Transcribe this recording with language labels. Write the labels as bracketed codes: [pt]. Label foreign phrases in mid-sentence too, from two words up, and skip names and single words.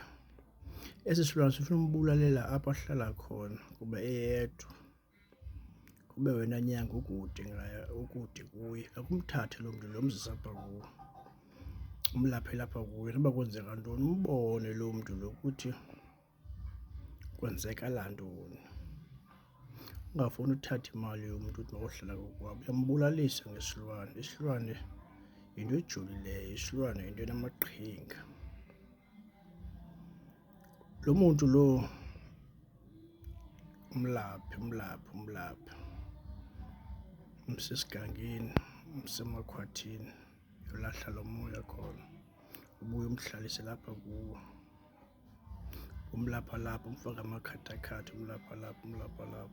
[xh] Esi silwane sifuna umbulalela apho ahlala khona kuba eyedwa, kube wena nyanga ukude kuye. Akumthathe lo mntu lo umzisa apha kuwe, umlaphela apha kuwe. Noba kwenzeka ntoni umbone lo mntu lo ukuthi kwenzekala ntoni. Ungafuni uthatha imali yomntu uthi makohlala kokwabo, uyambulalisa ngesilwane. Isilwane yinto ejulileyo, isilwane yinto enamaqhinga. Lo muntu lo umlaphe umsesigangeni, umsemakhwathini, uyolahla lo moya khona, ubuye umhlalise lapha kuwo, umlapha lapha, umfake amakhathakhatha, umlapha lapha.